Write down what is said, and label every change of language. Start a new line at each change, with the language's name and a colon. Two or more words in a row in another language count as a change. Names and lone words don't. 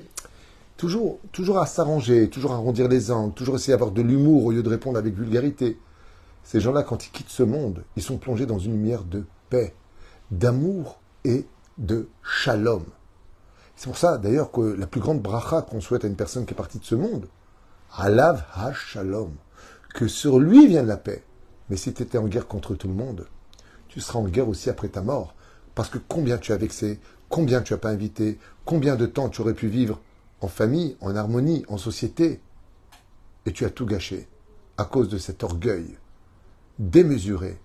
French: Toujours à s'arranger, toujours à arrondir les angles, toujours essayer d'avoir de l'humour au lieu de répondre avec vulgarité. Ces gens-là, quand ils quittent ce monde, ils sont plongés dans une lumière de paix, d'amour et de shalom. C'est pour ça, d'ailleurs, que la plus grande bracha qu'on souhaite à une personne qui est partie de ce monde,
Hebrew: עליו השלום,
French: que sur lui vienne la paix. Mais si tu étais en guerre contre tout le monde, tu seras en guerre aussi après ta mort. Parce que combien tu as vexé, combien tu n'as pas invité, combien de temps tu aurais pu vivre en famille, en harmonie, en société. Et tu as tout gâché à cause de cet orgueil démesuré.